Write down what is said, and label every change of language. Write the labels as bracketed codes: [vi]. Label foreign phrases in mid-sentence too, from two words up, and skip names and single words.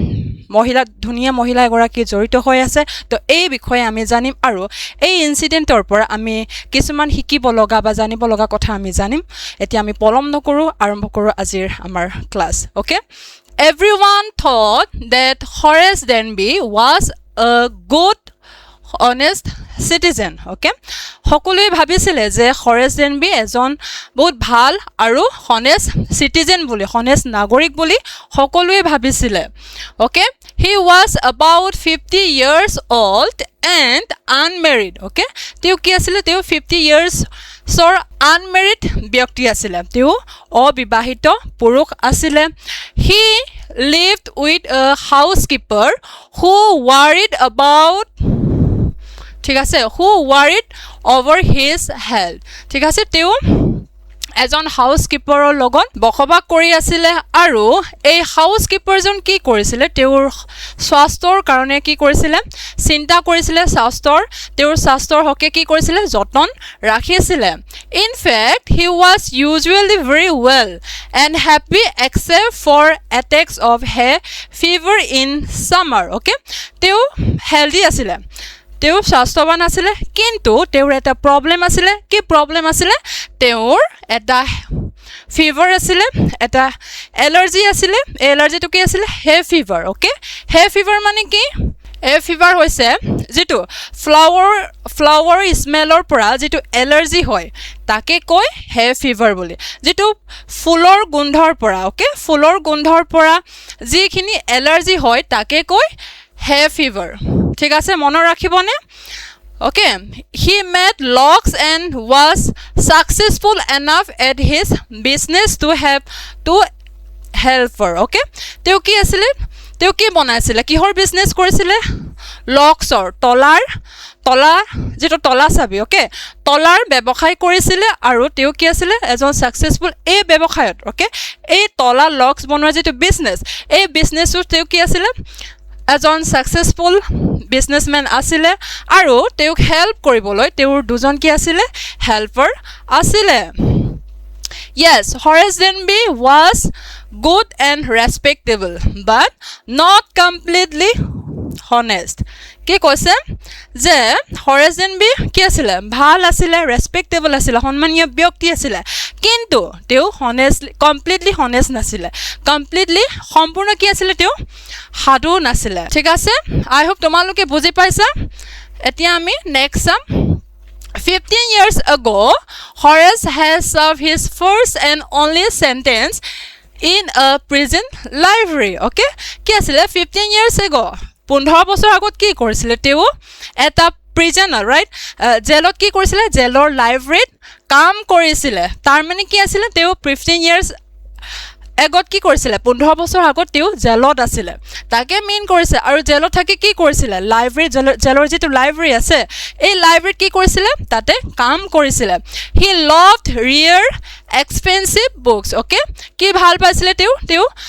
[as] ধুনীয়া মহিলা এগৰাকী জড়িত হৈ আছে তো এই বিষয়ে আমি জানিম আৰু এই ইনসিডেন্টৰ পৰা আমি কিছুমান শিকিব লগা বা জানিব লগা কথা আমি জানিম এতিয়া আমি পলম নকৰো আৰম্ভ কৰো আজিৰ আমাৰ ক্লাস ওকে [en] Everyone thought that Horace Denby was a good honest citizen [as] okay সকলোৱে ভাবিছিলে যে হৰেছ ডেনবি এজন বহুত ভাল আৰু [en] honest citizen [as] বুলি honest নাগৰিক বুলি সকলোৱে ভাবিছিলে [en] okay he was about 50 years old and unmarried okay [as] তেওঁ কি আছিল তেওঁ [en] 50 years [as] সৰ unmarried ব্যক্তি আছিল তেওঁ অবিবাহিত পুৰুষ আছিল [en] he lived with a housekeeper who worried about [as] ঠিক আছে [en] who worried over his health [as] ঠিক আছে তেওঁ এজন হাউসকিপাৰৰ লগত বসবাস কৰি আছিল আৰু এই হাউসকিপাৰজন কি কৰিছিল তেওঁৰ স্বাস্থ্যৰ কাৰণে কি কৰিছিল চিন্তা কৰিছিল তেওঁৰ স্বাস্থ্যৰ হকে কি কৰিছিল যতন ৰাখিছিল [en] in fact he was usually very well and happy except for attacks of hay fever in summer okay [as] তেওঁ হেলদি আছিল তেওঁ স্বাস্থ্যৱান আছিল কিন্তু তেওঁৰ এটা প্ৰবলেম আছিল কি প্ৰবলেম আছিল তেওঁৰ এটা ফিভাৰ আছিল এটা এলাৰ্জি আছিল এলাৰ্জিটো কি আছিল [en] hay fever [as] ওকে [en] hay fever [as] মানে কি [en] hay fever [as] হৈছে যেটো ফ্লাৱাৰ স্মেলৰ পৰা যেটো এলাৰ্জি হয় তাকে কয় [en] hay fever [as] বুলি যেটো ফুলৰ গোন্ধৰ পৰা ওকে ফুলৰ গোন্ধৰ পৰা যিখিনি এলাৰ্জি হয় তাকে কয় [en] hay fever [as] ঠিক আছে মন ৰাখিবনে [en] okay he made locks and was successful enough at his business to have two helper okay [as] তেওঁ কি আছিল তেওঁ কি বনাইছিল কিহৰ বিজনেস কৰিছিল লকছৰ তলা যেটো তলা চাবি okay তলাৰ ব্যৱসায় কৰিছিল আৰু তেওঁ কি আছিল এজন সাকসেসফুল এই ব্যৱসায়ত okay এই তলা লকছ বনোৱা যেটো বিজনেস এই বিজনেসত তেওঁ কি আছিল এজন [en] successful businessman [as] আছিল আৰু তেওঁক হেল্প কৰিবলৈ তেওঁৰ দুজন কি আছিল হেল্পাৰ আছিল [en] Yes, Horace Denby was good and respectable but not completely honest [as] কি কৈছে যে হৰেছ ডেনবি কি আছিল ভাল আছিল ৰেসপেক্টেবল আছিল সন্মানীয় ব্যক্তি আছিল কিন্তু তেওঁ [en] completely honest [as] নাছিল কমপ্লিটলি সম্পূৰ্ণ কি আছিল তেওঁ সাধু নাছিল ঠিক আছে [en] I hope [as] তোমালোকে বুজি পাইছা এতিয়া আমি নেক্সট চাম [en] 15 years ago Horace has served his first and only sentence in a prison library okay [as] কি আছিল [en] 15 years [as] ago 15 বছৰ আগত কি কৰিছিল তেওঁ এটা প্ৰিজনাৰ ৰাইট জেলত কি কৰিছিল জেলৰ লাইব্ৰেৰীত কাম কৰিছিল তাৰ মানে কি আছিল তেওঁ [en] 15 years [as] আগত কি কৰিছিল 15 বছৰ আগত তেওঁ জেলত আছিল তাকে মেইন কৰিছে আৰু জেলত থাকি কি কৰিছিল লাইব্ৰেৰী জেলৰ যেটো লাইব্ৰেৰী আছে এই লাইব্ৰেৰীত কি কৰিছিল তাতে কাম কৰিছিল [en] he loved rare expensive books okay [as] কি ভাল পাইছিল তেওঁ